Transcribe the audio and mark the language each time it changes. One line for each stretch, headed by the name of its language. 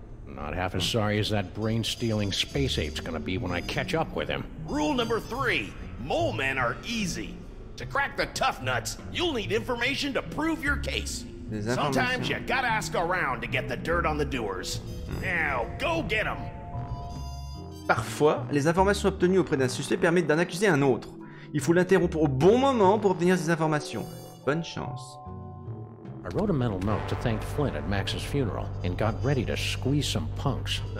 English: Not half as sorry as that brain-stealing space ape's gonna be when I catch up with him. Rule number 3, mole men are easy. To crack the tough nuts, you'll need information to prove your case.
French: Des
English: Sometimes
French: informations.
English: you gotta ask around to get the dirt on the doers. Now, go get them.
French: Parfois, les informations obtenues auprès d'un suspect permettent d'en accuser un autre. Il faut l'interrompre au bon moment pour obtenir ces informations. bonne chance.
English: I wrote a mental note to thank Flint at Max's funeral and got ready to squeeze some punks.